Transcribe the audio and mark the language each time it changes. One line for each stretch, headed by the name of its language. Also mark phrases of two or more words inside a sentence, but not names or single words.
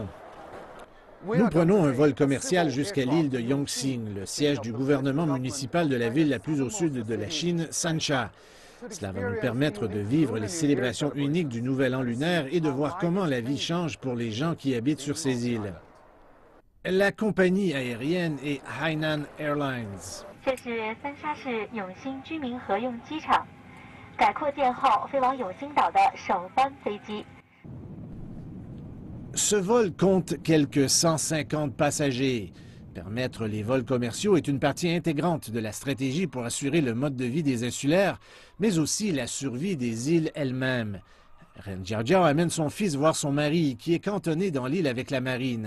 French: Nous prenons un vol commercial jusqu'à l'île de Yongxing, le siège du gouvernement municipal de la ville la plus au sud de la Chine, Sansha. Cela va nous permettre de vivre les célébrations uniques du Nouvel An lunaire et de voir comment la vie change pour les gens qui habitent sur ces îles. La compagnie aérienne est Hainan Airlines.
Chinese: 这是三沙市永兴居民合用机场，改扩建后飞往永兴岛的首班飞机。
French: Ce vol compte quelques 150 passagers. Permettre les vols commerciaux est une partie intégrante de la stratégie pour assurer le mode de vie des insulaires, mais aussi la survie des îles elles-mêmes. Ren Jiajiao amène son fils voir son mari, qui est cantonné dans l'île avec la marine.